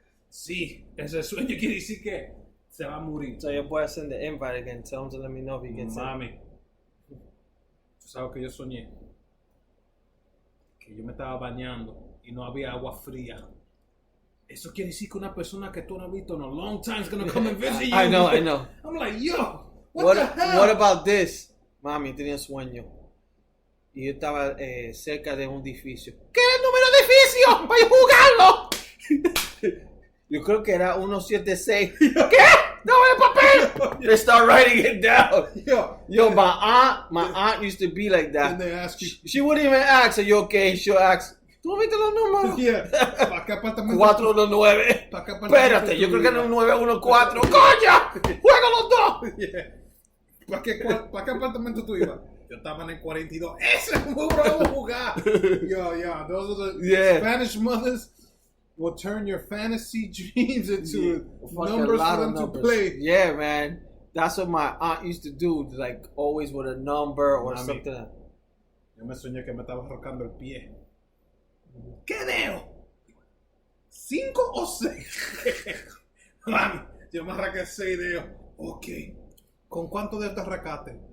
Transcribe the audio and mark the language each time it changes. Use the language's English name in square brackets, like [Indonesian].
[Spanish] Sí, ese sueño quiere decir que se va a morir. [English] So your boy send the invite again. Tell him to let me know if he gets [Spanish] Mami, tú sabes que yo soñé. Que yo me estaba bañando y no había agua fría. Eso quiere decir que una persona que tú no has visto [English] in a long time is going to come and visit you. I know. I'm like, yo. What about this? [Spanish] Mami, tenía sueño. Y yo estaba cerca de un edificio. ¿Qué es el número de edificio? ¡Para jugarlo! Yo creo que era 176. ¿Qué? ¡Dame el papel! [English] They start writing it down. Yo, my aunt used to be like that. And they ask you. She wouldn't even ask, are you okay? She'll ask, [Spanish] ¿tú viste los números? [English] Yeah. [Spanish] ¿Para qué apartamento? 419. ¿Para qué apartamento? Espérate, yo creo que era un 914. ¡Coño! ¡Juega los dos! [English] Yeah. [Spanish] ¿Para qué apartamento tú ibas? Yo estaba en el 42. ¡Ese es muy bravo jugar! [English] Yo, those are the Spanish mothers will turn your fantasy dreams into numbers for them to play. Yeah, man. That's what my aunt used to do, like always with a number or something. [Spanish] Yo me soñé que me estaba arrancando el pie. ¿Qué veo? ¿5 o 6? Mami, yo me arranqué 6 dedos. Ok. ¿Con cuántos dedos te arrancaste?